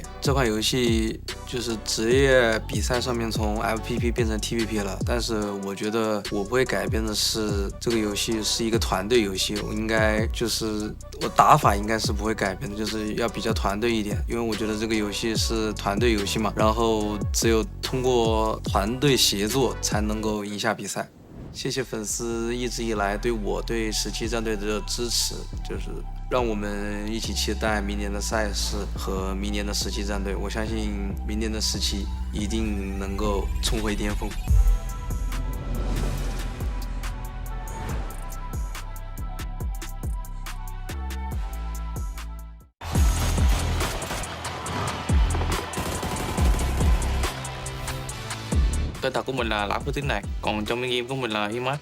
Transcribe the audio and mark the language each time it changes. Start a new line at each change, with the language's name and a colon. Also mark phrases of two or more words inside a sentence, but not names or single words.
Chinese: 这款游戏就是职业比赛上面从 FPP 变成 TPP 了，但是我觉得我不会改变的是这个游戏是一个团队游戏，我应该就是我打法应该是不会改变的，就是要比较团队一点，因为我觉得这个游戏是团队游戏嘛，然后只有通过团队协作才能够赢下比赛。谢谢粉丝一直以来对17战队的支持，就是让我们一起期待明年的赛事和明年的17战队。我相信明年的17一定能够重回巅峰。
Vietnamese: Tên thật của mình là Lão Phước Tín Đạt, còn trong game của mình là Himat.